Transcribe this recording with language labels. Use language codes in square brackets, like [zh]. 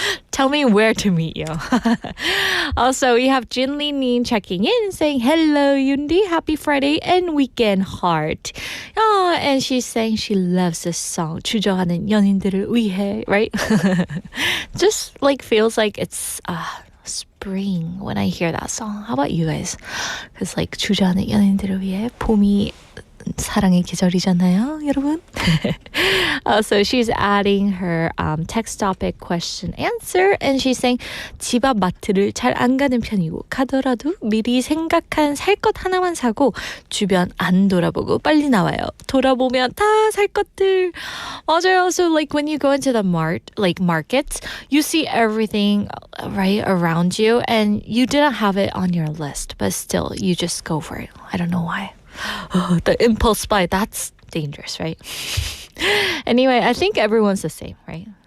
[en] Tell me where to meet you. Also, we have Jinli Nin checking in saying, hello, Yundi. Happy Friday and weekend heart. Oh, and she's saying she loves this song, 주저하는 연인들을 위해, right? Just like feels like it's spring when I hear that song. How about you guys? Because like [ko] 주저하는 연인들을 위해 봄이 사랑의 계절이잖아요, 여러분. [en] So she's adding her text topic question answer, and she's saying [ko] 집 앞 마트를 잘 안 가는 편이고 가더라도 미리 생각한 살 것 하나만 사고 주변 안 돌아보고 빨리 나와요. 돌아보면 다 살 것들. 맞아요. [en] So like when you go into the markets, you see everything right around you, and you didn't have it on your list, but still you just go for it. I don't know why. Oh, the impulse buy, that's dangerous, right? Anyway, I think everyone's the same, right?